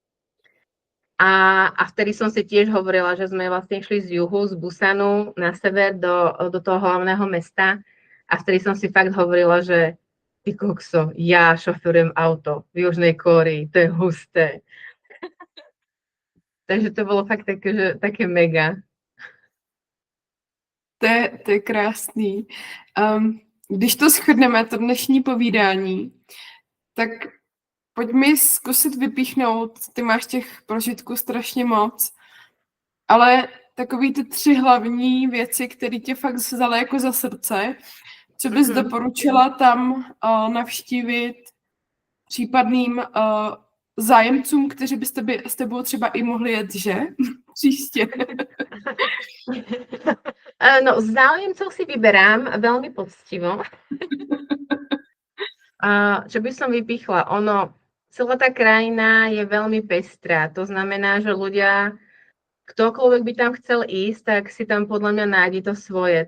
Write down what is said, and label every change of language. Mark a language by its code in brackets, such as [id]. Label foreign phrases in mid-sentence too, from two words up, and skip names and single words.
[sk] A vtedy som si tiež hovorila, že sme vlastne išli z juhu, z Busanu na sever do toho hlavného mesta. A vtedy som si fakt hovorila, že ty kokso, ja šoferujem auto v Južnej Kórei, to je husté. Takže to bolo fakt také mega. [cs] To je krásný. Když to shrneme, to dnešní povídání, tak pojď mi zkusit vypíchnout, ty máš těch prožitků strašně moc, ale takový ty 3 hlavní věci, které tě fakt vzaly jako za srdce, co bys doporučila tam navštívit případným zájemcům, kteří by s tebou třeba i mohli jet, že? Příště. No, [sk] záujemcov si vyberám veľmi poctivo. Čo by som vypichla? celá tá krajina je veľmi pestrá. To znamená, že ľudia, ktokoľvek by tam chcel ísť, tak si tam podľa mňa nájde to svoje.